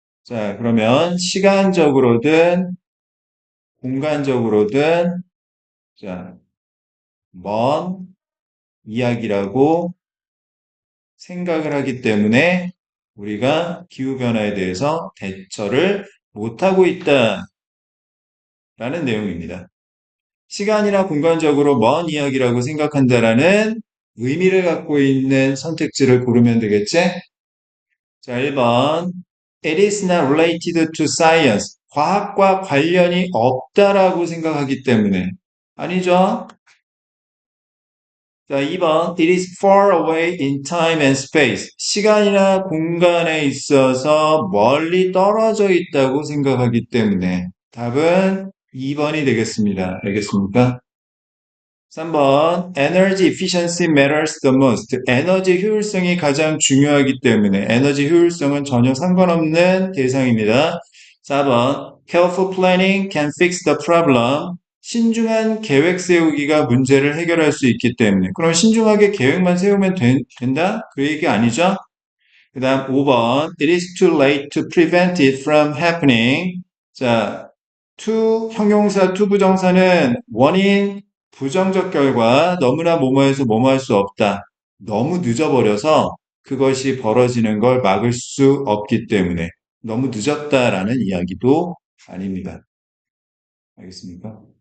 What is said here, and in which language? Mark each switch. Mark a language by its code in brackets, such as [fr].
[ko] 자, 그러면 시간적으로든 공간적으로든, 자, 먼 이야기라고 생각을 하기 때문에 우리가 기후변화에 대해서 대처를 못하고 있다라는 내용입니다. 시간이나 공간적으로 먼 이야기라고 생각한다라는 의미를 갖고 있는 선택지를 고르면 되겠지? 자, 1번. [en] It is not related to science. [ko] 과학과 관련이 없다라고 생각하기 때문에. 아니죠? 자, 2번. [en] It is far away in time and space. [ko] 시간이나 공간에 있어서 멀리 떨어져 있다고 생각하기 때문에. 답은 2번이 되겠습니다. 알겠습니까? 3번. [en] Energy efficiency matters the most. [ko] 에너지 효율성이 가장 중요하기 때문에 에너지 효율성은 전혀 상관없는 대상입니다. 4번. [en] Careful planning can fix the problem. [ko] 신중한 계획 세우기가 문제를 해결할 수 있기 때문에. 그럼 신중하게 계획만 세우면 된다? 그 얘기 아니죠? 그 다음 5번. [en] It is too late to prevent it from happening. [ko] 자, to 형용사 to 부정사는 원인, 부정적 결과, 너무나 뭐뭐해서 뭐뭐 할 수 없다. 너무 늦어버려서 그것이 벌어지는 걸 막을 수 없기 때문에 너무 늦었다라는 이야기도 아닙니다. 알겠습니까?